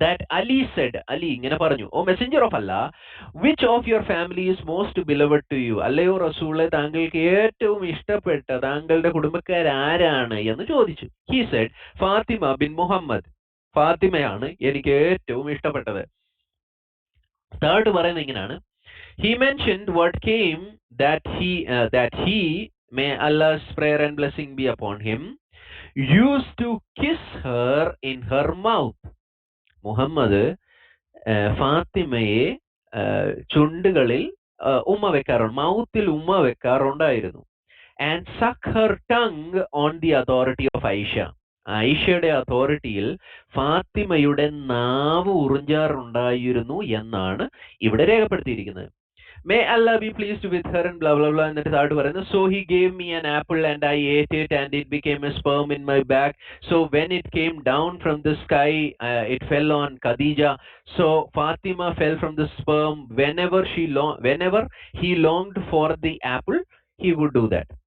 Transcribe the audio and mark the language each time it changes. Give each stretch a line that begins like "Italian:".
English: that Ali said, Ali ഇങ്ങനെ പറഞ്ഞു, O messenger of Allah, which of your family is most beloved to you,
Malayalam: അല്ലയോ റസൂലെ താങ്കൾക്ക് ഏറ്റവും ഇഷ്ടപ്പെട്ട താങ്കളുടെ കുടുംബക്കാരാരാണ് എന്ന് ചോദിച്ചു.
English: he said,
Malayalam: Fathima bin Muhammad, ഫാത്തിമയാണ് എനിക്ക് ഏറ്റവും ഇഷ്ടപ്പെട്ടത്. തേർഡ് പറയുന്നത് ഇങ്ങനെയാണ്,
English: he mentioned what came that he may Allah's prayer and blessing be upon him used to kiss her in her mouth.
Malayalam: Muhammad ഫാത്തിമയെ ചുണ്ടുകളിൽ ഉമ്മ വെക്കാറുണ്ട്, മൗത്തിൽ ഉമ്മ വെക്കാറുണ്ടായിരുന്നു.
English: and suck her tongue on the authority of Aisha.
Malayalam: ആയിഷയുടെ അതോറിറ്റിയിൽ ഫാത്തിമയുടെ നാവ് ഉറിഞ്ചാറുണ്ടായിരുന്നു എന്നാണ് ഇവിടെ രേഖപ്പെടുത്തിയിരിക്കുന്നത്.
English: May Allah be pleased with her and blah blah blah.
Malayalam: എന്നിട്ട് താഴോട്ട് പറയുന്നത്,
English: so he gave me an apple and I ate it and it became a sperm in my back. So when it came down from the sky, it fell on Khadija. So Fatima fell from the sperm. Whenever he longed for the apple, he would do that.